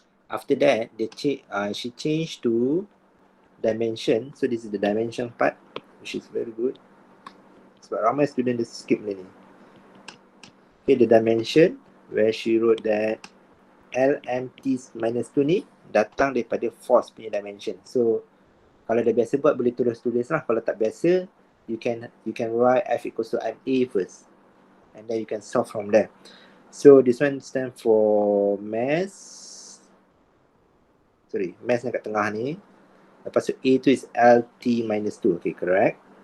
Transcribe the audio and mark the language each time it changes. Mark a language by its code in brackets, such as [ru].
[en] After that, she changed to dimension. So this is the dimension part, which is very good. [ms] Sebab ramai student dia skip ni. [en] Okay, the dimension where she wrote that [ms] LMT minus 2 ni datang daripada force punya dimension. So kalau dah biasa buat boleh tulis lah. Kalau tak biasa, [en] you can write F equals to MA first, and then you can solve from there. So this one stand for mass [ms] yang kat tengah ni. Lepas tu A tu [en] is LT minus 2. Okay, correct.